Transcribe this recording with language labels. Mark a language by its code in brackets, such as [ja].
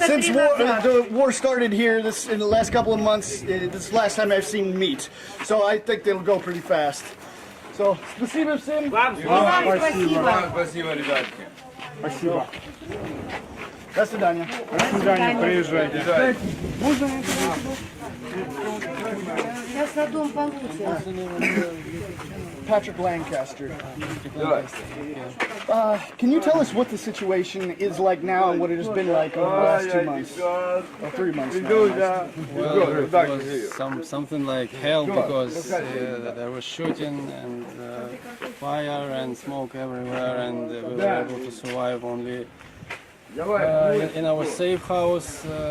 [en] Since the war started here, in the last couple of months, this is the last time I've seen meat. So I think it'll go pretty fast. [ru] So, спасибо всем. Спасибо, ребятки. Спасибо. До свидания. До свидания, приезжайте. Сейчас на дом получится. [en] Patrick Lancaster. Can you tell us what the situation is like now and what it has been like over the last 2 months? Or 3 months now? Well, it was something like hell because there was shooting and fire and smoke everywhere, and we were able to survive only in our safe house.